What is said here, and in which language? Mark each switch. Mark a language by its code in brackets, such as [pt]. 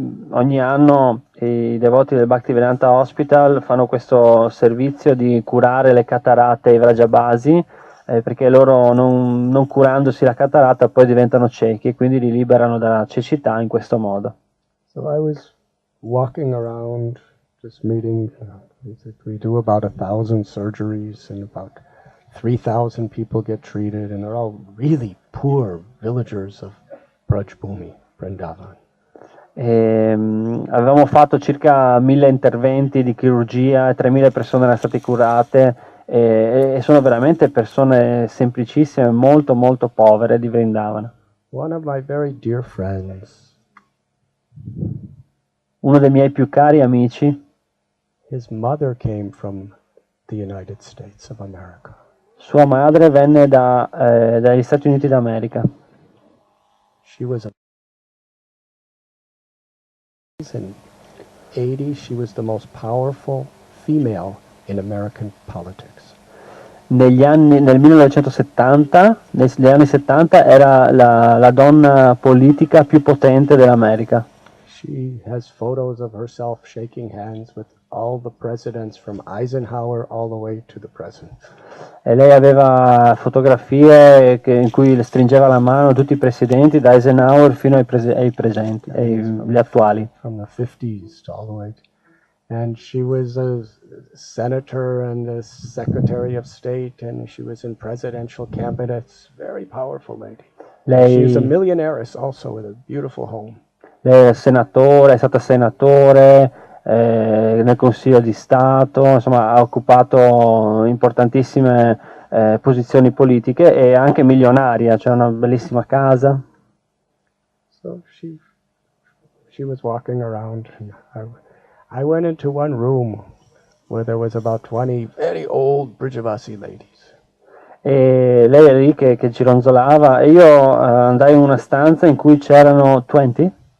[it] Ogni anno i devoti del Bhaktivedanta Hospital fanno questo servizio di curare le cataratte ai Vrajabasi, perché loro non curandosi la cataratta poi diventano ciechi e quindi li liberano dalla cecità in questo modo. [en] So I was walking around just meeting, we do about 1,000 surgeries and about 3,000 people get treated, and they're all really poor villagers of Brajbhumi, Vrindavana. [it] Avevamo fatto circa 1.000 interventi di chirurgia e 3.000 persone erano state curate e sono veramente persone semplicissime, molto molto povere di Vrindavana. [en] One of my very dear friends, [it] uno dei miei più cari amici, [en] his mother came from the United States of America. [it] Sua madre venne dagli Stati Uniti d'America. [en] She was in 80, she was the most powerful female in American politics. [it] Nel 1970, negli anni 70, era la donna politica più potente dell'America. [en] She has photos of herself shaking hands with all the presidents from Eisenhower all the way to the present. [it] E lei aveva fotografie in cui le stringeva la mano a tutti i presidenti, da Eisenhower fino ai presenti, agli attuali. [en] From the 50s to all the way. And she was a senator and a secretary of state, and she was in presidential cabinets. Very powerful lady. She's a millionaire also with a beautiful home. [it] Lei è stata senatore nel Consiglio di Stato, insomma ha occupato importantissime posizioni politiche e anche milionaria, c'è una bellissima casa. [en] So she was walking around, and I went into one room where there was about 20 very old Brijavasi ladies. [it] E lei era lì che gironzolava e io andai in una stanza in cui c'erano 20?